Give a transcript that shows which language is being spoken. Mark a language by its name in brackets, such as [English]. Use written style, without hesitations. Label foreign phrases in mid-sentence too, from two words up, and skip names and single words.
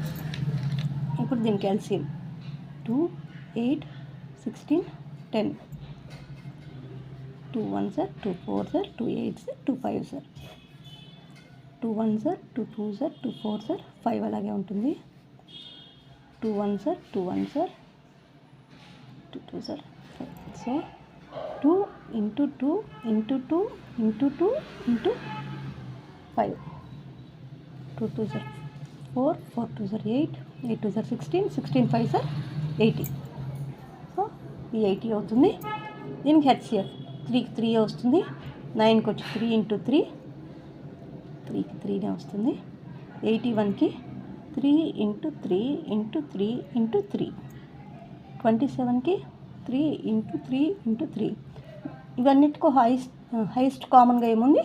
[Telugu] ఇప్పుడు దీనికి ఎల్సిఎం 2 8 16 10 [English] 2 1s are 2 4s are 2 8s are 2 5s are 2 1s are 2 2s are 2 4s are 5 [Telugu] అలాగే ఉంటుంది. [English] 2 1s are 2 1s are 2 2s are 5. [Telugu] సో 2 ఇంటూ 2 ఇంటూ 2 ఇంటూ 2 ఇంటూ 5 [English] 2 2s are 4 4 2s are 8 8 2s are 16 16 5s are 80. [Telugu] సో ఈ 80 అవుతుంది. దీనికి హెచ్సిఎఫ్ 3కి 3 వస్తుంది. 9కి వచ్చి 3 ఇంటూ 3 3కి 3నే వస్తుంది. 81కి 3 ఇంటూ 3 ఇంటూ 3 ఇంటూ 3 27కి 3 ఇంటూ 3 ఇంటూ 3 ఇవన్నిటికో [English] highest common [Telugu] ఏముంది?